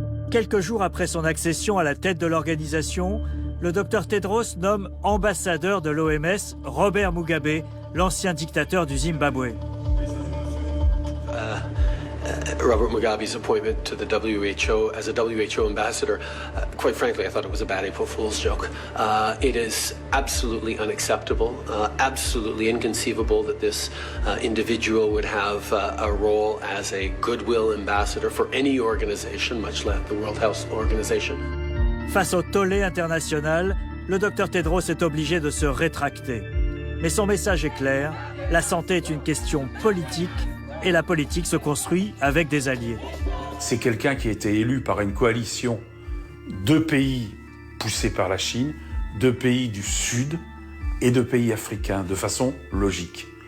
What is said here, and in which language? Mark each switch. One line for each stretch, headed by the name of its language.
French: Quelques jours après son accession à la tête de l'organisation, le docteur Tedros nomme ambassadeur de l'OMS Robert Mugabe, l'ancien dictateur du Zimbabwe.
English: Robert Mugabe's appointment to the WHO as a WHO ambassador, quite frankly, I thought it was a bad April Fool's joke. It is absolutely unacceptable, absolutely inconceivable that this individual would have a role as a goodwill ambassador for any organization, much less the World Health Organization.
French: Face au tollé international, le docteur Tedros est obligé de se rétracter. Mais son message est clair, la santé est une question politique et la politique se construit avec des alliés. C'est quelqu'un qui a été élu par une coalition de pays poussés par la Chine, de pays du Sud et de pays africains, de façon logique.